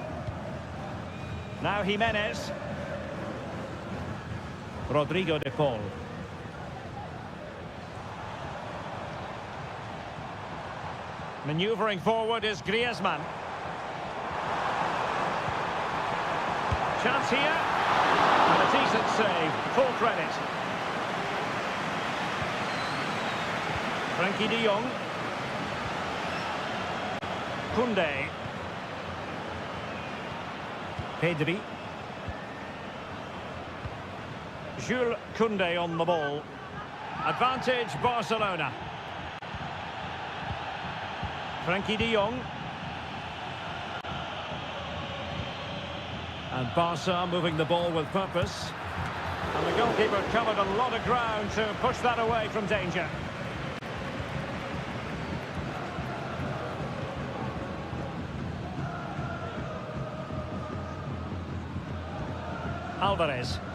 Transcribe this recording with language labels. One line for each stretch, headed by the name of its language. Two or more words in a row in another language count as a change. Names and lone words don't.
English: Now Jimenez. Rodrigo de Paul. Manoeuvring forward is Griezmann. Chance here. And a decent save. Full credit. Frenkie de Jong. Koundé. Pedri. Jules Koundé on the ball. Advantage Barcelona. Frenkie de Jong. And Barca moving the ball with purpose. And the goalkeeper covered a lot of ground to push that away from danger. Alvarez.